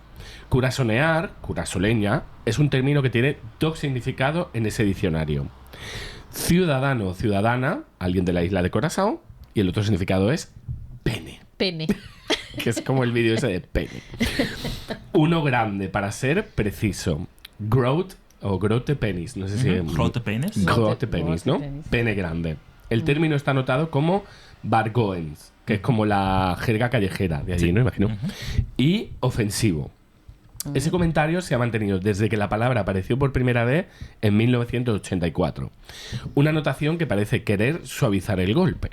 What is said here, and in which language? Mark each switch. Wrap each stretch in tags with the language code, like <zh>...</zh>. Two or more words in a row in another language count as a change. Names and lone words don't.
<es>Curasonear, curasoleña, es un término que tiene dos significados en ese diccionario. Ciudadano o ciudadana, alguien de la isla de Curazao, y el otro significado es pene, Pene. que es como el vídeo ese de pene. Uno grande, para ser preciso.</es> <nl>Growth o grote penis,</nl> <es>no sé si...</es> <nl>Grote penis. Grote penis, ¿no? Grote penis.</nl> <es>Pene grande. El término está anotado como bargoens, que es como la jerga callejera de allí, ¿no? Imagino. Y ofensivo. Ese comentario se ha mantenido desde que la palabra apareció por primera vez en 1984. Una anotación que parece querer suavizar el golpe.</es>